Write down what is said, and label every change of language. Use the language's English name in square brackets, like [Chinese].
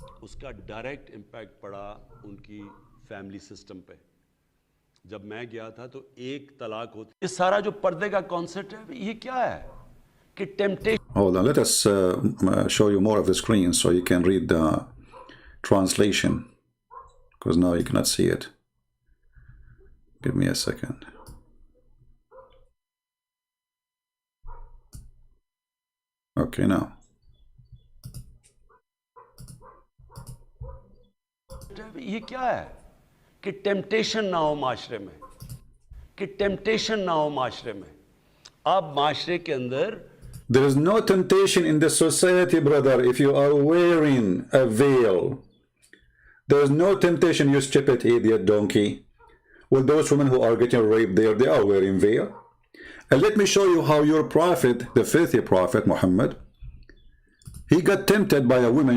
[Hindi] उसका direct impact पड़ा उनकी फैमिली सिस्टम पे। जब मैं गया था तो एक तलाक होती, ये सारा जो पर्दे का कॉन्सेप्ट है ये क्या है कि temptation. [English] Hold on, let us show you more of the screen so you can read the translation, because now you cannot see it. Give me a second. Okay, now. [Hindi] ये क्या है कि टेम्पटेशन ना हो माशरे में, कि टेम्पटेशन ना हो माशरे में। आप माशरे के अंदर [English] There is no temptation in the society, brother, if you are wearing a veil. There is no temptation, you stupid idiot donkey. Well, those women who are getting raped there, they are wearing veil. And let me show you how your prophet, the filthy prophet Muhammad, he got tempted by a woman.